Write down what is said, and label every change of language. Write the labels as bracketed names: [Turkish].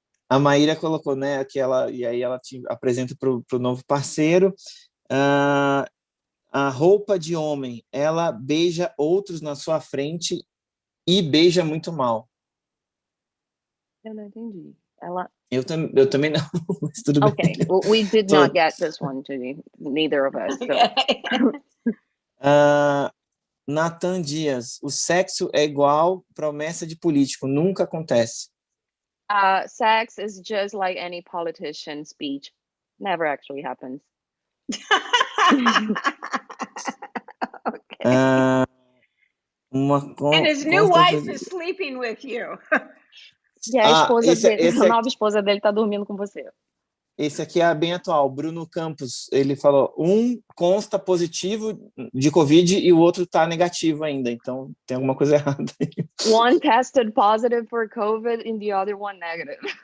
[Portuguese] A Maíra colocou, né, que ela, e aí ela te apresenta para o novo parceiro. A roupa de homem, ela beija outros na sua frente e beija muito mal. Eu não entendi. Ela... Eu também não, mas tudo bem. [English] Okay, well, we did not get this one, Judy. Neither of us. So. [Portuguese] Nathan Dias, o sexo é igual promessa de político, nunca acontece. [English] Sex is just like any politician speech. Never actually happens. Okay. And his new wife is sleeping with you. [Portuguese] E a esposa dele, a nova esposa dele tá dormindo com você. Esse aqui é bem atual. Bruno Campos, ele falou, um consta positivo de Covid e o outro tá negativo ainda. Então, tem alguma coisa errada aí. [English] One tested positive for COVID and the other one negative.